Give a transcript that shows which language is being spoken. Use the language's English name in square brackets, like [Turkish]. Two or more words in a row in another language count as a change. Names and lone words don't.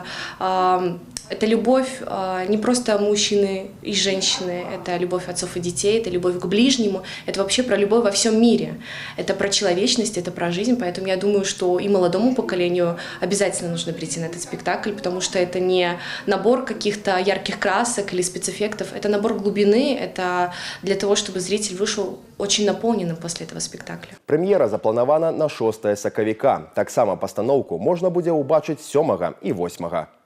[Russian] Это любовь не просто мужчины и женщины, это любовь отцов и детей, это любовь к ближнему, это вообще про любовь во всем мире. Это про человечность, это про жизнь, поэтому я думаю, что и молодому поколению обязательно нужно прийти на этот спектакль, потому что это не набор каких-то ярких красок или спецэффектов, это набор глубины, это для того, чтобы зритель вышел очень наполненным после этого спектакля. [Belarusian] Прэм'ера запланавана на 6 сакавіка. Таксама пастаноўку можна будзе ўбачыць 7 і 8.